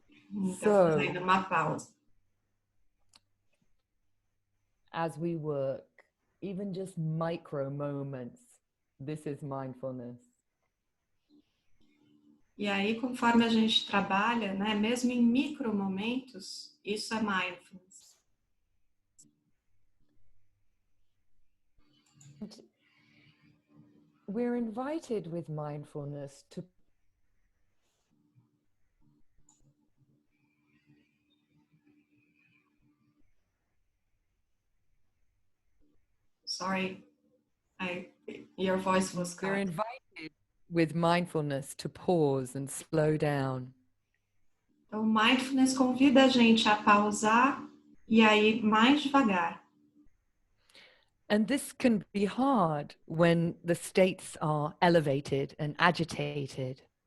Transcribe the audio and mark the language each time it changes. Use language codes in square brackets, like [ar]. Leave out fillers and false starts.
[pt] Então, fazendo uma pausa. [en] As we work, even just micro moments, this is mindfulness. [pt] E aí, conforme a gente trabalha, né, mesmo em micro momentos, isso é mindfulness. [en] We're invited with mindfulness to Sorry, your voice was cut. We're invited with mindfulness to pause and slow down. [pt] Então, mindfulness convida a gente a pausar e aí mais devagar. [en] And this can be hard when the states are elevated and agitated.